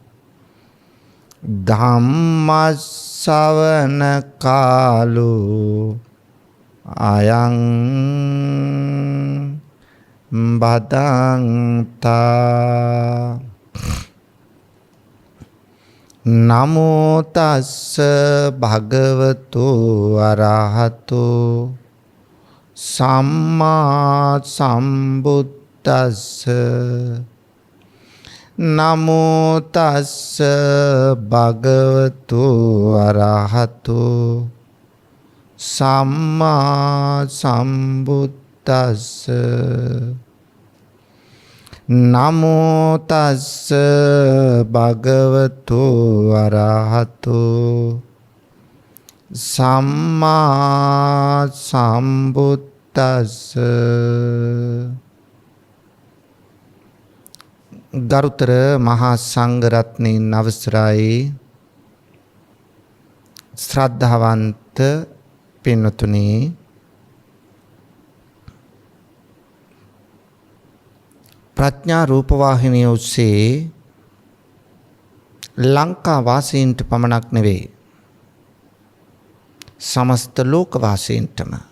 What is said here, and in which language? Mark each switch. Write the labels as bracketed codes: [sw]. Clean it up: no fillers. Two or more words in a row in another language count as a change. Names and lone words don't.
[pi] धम्मश्रवण कालो अयं भदन्ता नमो तस्स भगवतो अरहतो सम्मा सम्बुद्दस्स नमो तस्स भगवतो अरहतो सम्मा सम्बुद्दस्स नमो तस्स भगवतो अरहतो सम्मा सम्बुद्दस्स [si] ගරුතර මහා සංඝරත්නයන් අවසරයි ශ්‍රද්ධාවන්ත පින්වතුනි ප්‍රඥා රූපවාහිනිය ඔස්සේ ලංකා වාසීන්ට පමණක් නෙවෙයි සමස්ත ලෝක වාසීන්ටම